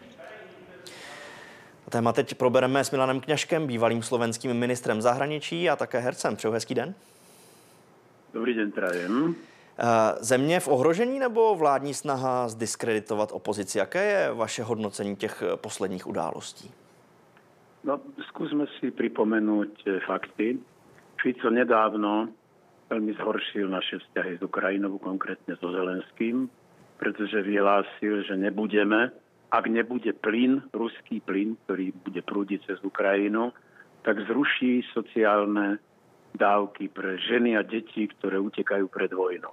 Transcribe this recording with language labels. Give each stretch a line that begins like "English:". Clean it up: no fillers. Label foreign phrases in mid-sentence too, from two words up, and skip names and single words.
Czech: Téma teď probereme s Milanem Kňažkem, bývalým slovenským ministrem zahraničí a také hercem. Přeju hezký den.
Slovak: Dobrý den, prajem.
Czech: Země v ohrožení nebo vládní snaha zdiskreditovat opozici? Jaké je vaše hodnocení těch posledních událostí? No,
Slovak: skúsme si pripomenúť fakty. Fico nedávno veľmi zhoršil naše vzťahy s Ukrajinou, konkrétne so Zelenským, pretože vyhlásil, že ak nebude plyn, ruský plyn, ktorý bude prúdiť cez Ukrajinu, tak zruší sociálne dávky pre ženy a deti, ktoré utekajú pred vojnou.